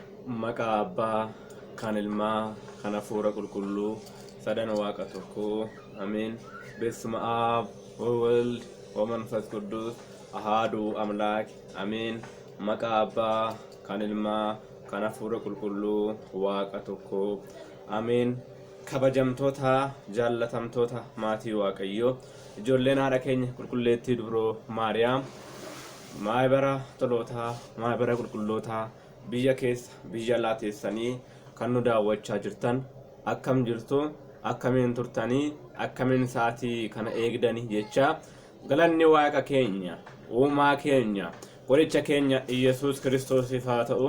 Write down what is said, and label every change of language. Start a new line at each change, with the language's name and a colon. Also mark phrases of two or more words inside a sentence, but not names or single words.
Oromo: Maqaa Abbaa, kan Ilmaa, kan Hafuura Qulqulluu, sadan Waaqa tokkoo. Ameen.
Geez: በስመ አብ ወወልድ ወመንፈስ ቅዱስ አሐዱ አምላክ አሜን።
Oromo: Maqaa Abbaa kan Ilmaa, kan Hafuura Qulqulluu, Waaqa tokkoo. Ameen. Kabajamtoota jaallatamtoota maatii Waaqayyoo, ijoolleen haadha keenya qulqulleettii dubroo Maariyaam, maayibara tolootaa, maayibara qulqullootaa biyya keessa biyya alaa teessanii kan nu daawwachaa jirtan akkam jirtu, akkamiin turtanii, akkamiin sa'aatii kana eegdanii jecha galanni Waaqa keenya, uumaa keenya, qoricha keenya Iyesuus Kiristoosiif haa ta'u.